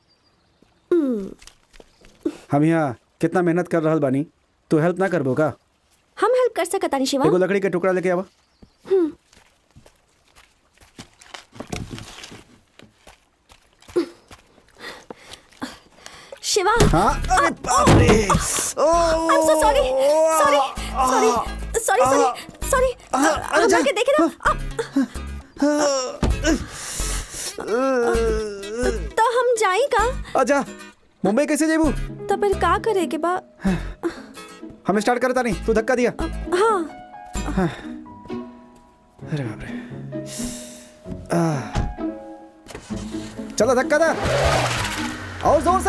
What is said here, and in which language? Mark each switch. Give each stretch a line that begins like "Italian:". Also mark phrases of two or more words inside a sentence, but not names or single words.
Bhojpuri: हम यहाँ कितना मेहनत कर रहल बानी, तू हेल्प ना करबो का? हम हेल्प कर सकता नहीं शिवा। एगो लकड़ी के टुकड़ा लेके आवा। शिवा हाँ अरे बाप रे।
English: I'm so sorry. Sorry.
Bhojpuri: हम जाके देखे ना। तो हम जाई का? आजा मुंबई कैसे जेबू? तो फिर का करे के बा? हम स्टार्ट करता नहीं, तू धक्का दिया। हाँ अरे बाप रे। चलो धक्का दे और जोर से।